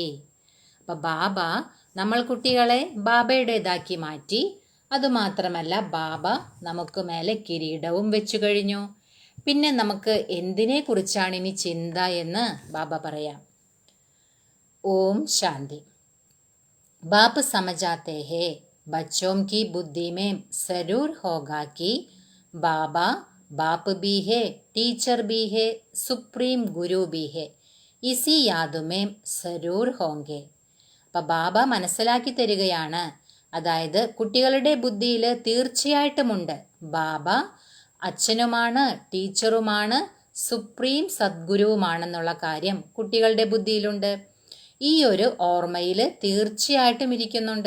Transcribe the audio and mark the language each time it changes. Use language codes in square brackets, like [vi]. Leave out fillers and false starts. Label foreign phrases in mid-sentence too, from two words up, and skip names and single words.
[ml] അപ്പം ബാബ നമ്മൾ കുട്ടികളെ ബാബയുടേതാക്കി മാറ്റി. അതുമാത്രമല്ല, ബാബ നമുക്ക് മേലെ കിരീടവും വെച്ചു കഴിഞ്ഞു. പിന്നെ നമുക്ക് എന്തിനെ കുറിച്ചാണ് ഇനി ചിന്ത എന്ന് ബാബ പറയാം. ഓം ശാന്തി. [hi] ബാപ്പ് സമझाते हैं बच्चों की बुद्धि में जरूर होगा कि बाबा बाप भी है, टीचर भी है, सुप्रीम गुरु भी है. इसी याद में जरूर होंगे. [ml] അപ്പം ബാബ മനസ്സിലാക്കി തരികയാണ്, അതായത് കുട്ടികളുടെ ബുദ്ധിയിൽ തീർച്ചയായിട്ടുമുണ്ട്, ബാബ അച്ഛനുമാണ്, ടീച്ചറുമാണ്, സുപ്രീം സദ്ഗുരുവുമാണെന്നുള്ള കാര്യം കുട്ടികളുടെ ബുദ്ധിയിലുണ്ട്. ഈ ഒരു ഓർമ്മയിൽ തീർച്ചയായിട്ടും ഇരിക്കുന്നുണ്ട്.